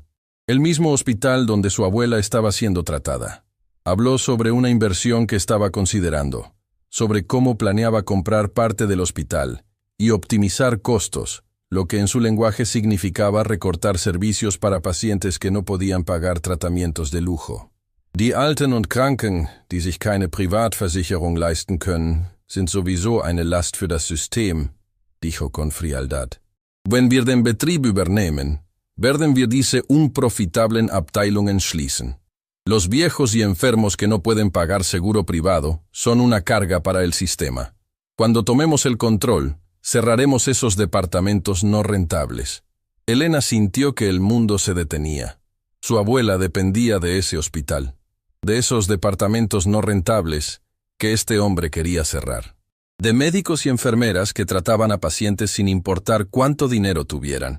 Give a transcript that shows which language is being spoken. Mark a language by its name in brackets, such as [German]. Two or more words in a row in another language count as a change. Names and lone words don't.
[Spanish] El mismo hospital donde su abuela estaba siendo tratada. Habló sobre una inversión que estaba considerando, sobre cómo planeaba comprar parte del hospital y optimizar costos, lo que en su lenguaje significaba recortar servicios para pacientes que no podían pagar tratamientos de lujo. [German] Die Alten und Kranken, die sich keine Privatversicherung leisten können, sind sowieso eine Last für das System, [Spanish] dijo con frialdad. [German] Wenn wir den Betrieb übernehmen, werden wir diese unprofitablen Abteilungen schließen. [Spanish] Los viejos y enfermos que no pueden pagar seguro privado son una carga para el sistema. Cuando tomemos el control, cerraremos esos departamentos no rentables. Elena sintió que el mundo se detenía. Su abuela dependía de ese hospital, de esos departamentos no rentables que este hombre quería cerrar, de médicos y enfermeras que trataban a pacientes sin importar cuánto dinero tuvieran.